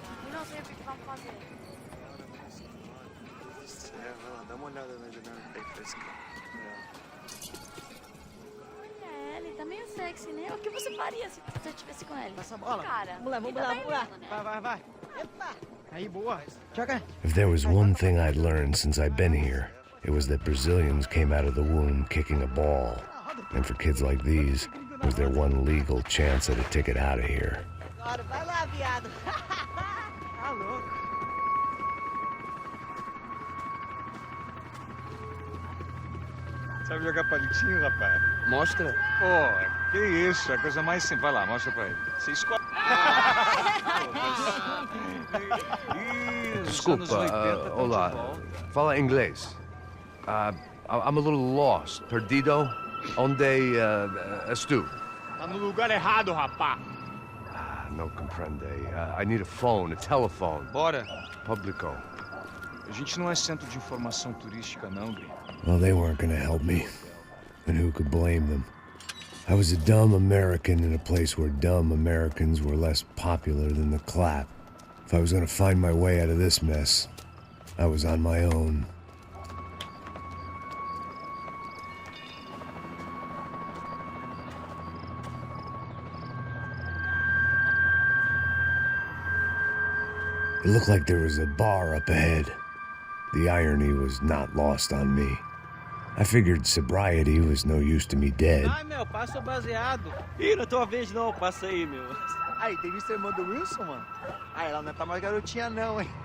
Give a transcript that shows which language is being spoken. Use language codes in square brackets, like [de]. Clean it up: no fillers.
[pt] Não, eu não sei o que vamos fazer. Dá uma olhada na janela bem fresca. Olha, ele tá meio sexy, né? O que você faria se você estivesse com ele? Passa a bola. Cara, Vamos lá. ele tá bem lindo, né? Vai. Epa. Aí, boa. Joga. [en] If there was one thing I'd learned since I'd been here, it was that Brazilians came out of the womb kicking a ball. And for kids like these, it was their one legal chance at a ticket out of here. [pt] Agora, vai lá, viado. Tá louco. Sabe jogar palitinho, rapaz? Mostra. Pô, que isso, é a coisa mais simples. Vai lá, mostra pra ele. Você escolhe. Desculpa, olá. Fala inglês. [en] I'm a little lost. [pt] Perdido? Onde estou? Tá no lugar errado, rapá. [es] No comprende. [en] I need a phone, a telephone. [pt] Bora. Publico. A gente não é centro de informação turística, não, gringo. [en] Well, they weren't gonna help me. And who could blame them? I was a dumb American in a place where dumb Americans were less popular than the clap. If I was gonna find my way out of this mess, I was on my own. It looked like there was a bar up ahead. The irony was not lost on me. I figured sobriety was no use to me dead. [pt] Ai, meu, passa o baseado. Ih, não é tua vez não, passa aí, meu. Aí, tem visto a irmã do Wilson, mano? Ah, ela não tá mais garotinha não, hein?